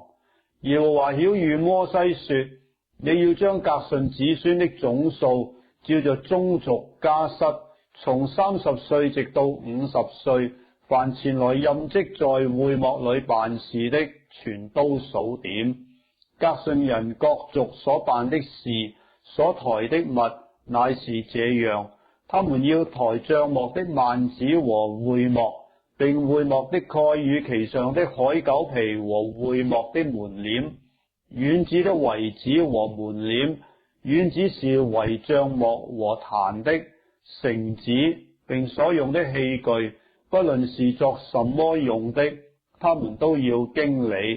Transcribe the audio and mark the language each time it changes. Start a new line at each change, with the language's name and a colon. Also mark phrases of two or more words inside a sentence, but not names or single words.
Chinese: 耶和華曉諭摩西說：你要將革順子孫的總數，照着宗族家室，從30歲直到50歲，凡前來任職在會幕裏辦事的，全都數點。革順人各族所辦的事，所抬的物，乃是這樣。他們要抬帳幕的幔子和會幕，並會幕的蓋與其上的海狗皮和會幕的門簾，院子的圍子和門簾，院子是圍帳幕和壇的繩子，並所用的器具，不論是作什麼用的，他們都要經理。